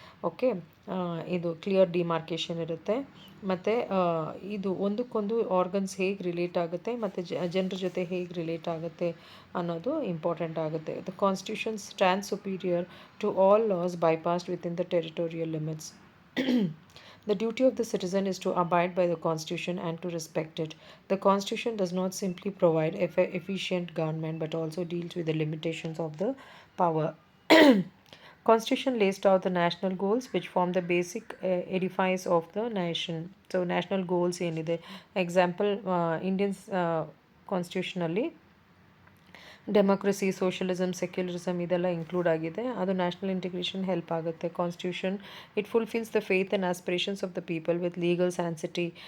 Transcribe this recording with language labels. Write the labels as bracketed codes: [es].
[kn] Okay, ಇದು clear ಡಿಮಾರ್ಕೇಷನ್ ಇರುತ್ತೆ. ಮತ್ತು ಇದು ಒಂದಕ್ಕೊಂದು ಆರ್ಗನ್ಸ್ ಹೇಗೆ ರಿಲೇಟ್ ಆಗುತ್ತೆ ಮತ್ತು ಜನರ ಜೊತೆ ಹೇಗೆ ರಿಲೇಟ್ ಆಗುತ್ತೆ ಅನ್ನೋದು ಇಂಪಾರ್ಟೆಂಟ್ ಆಗುತ್ತೆ. [en] The Constitution stand superior to all laws bypassed within the territorial limits. The duty of the citizen is to abide by the Constitution and to respect it. The Constitution does not simply provide efficient government but also deals with the limitations of the power. Constitution lays down the national goals which form the basic edifice of the nation. So national goals [kn] ಏನಿದೆ, example Indians ಕಾನ್ಸ್ಟಿಟ್ಯೂಷನಲ್ಲಿ democracy, socialism, secularism ಇದೆಲ್ಲ include ಆಗಿದೆ. ಅದು national integration help ಆಗುತ್ತೆ. [en] Constitution it fulfils the faith and aspirations of the people with legal sanctity.